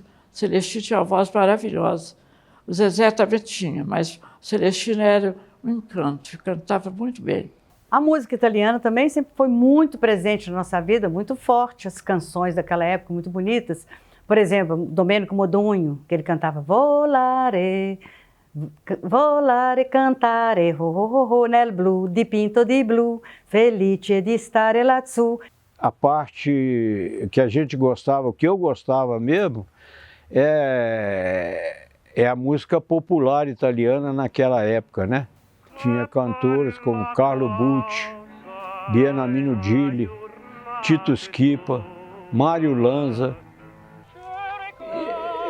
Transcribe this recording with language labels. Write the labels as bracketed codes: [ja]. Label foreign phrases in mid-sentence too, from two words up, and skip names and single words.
[pt] Celestino tinha uma voz maravilhosa. O Zezé também tinha, mas o Celestino era um encanto. Cantava muito bem. A música italiana também sempre foi muito presente na nossa vida, muito forte. As canções daquela época, muito bonitas. Por exemplo, Domenico Modugno, que ele cantava [it] Volare, volare, cantare, ho, ho, ho, ho, nel blu, dipinto di blu, felice di stare lassù. [pt] A parte que a gente gostava, o que eu gostava mesmo, é a música popular italiana naquela época, né? Tinha cantores como Carlo Bucci, Beniamino Gigli, Tito Schipa, Mário Lanza.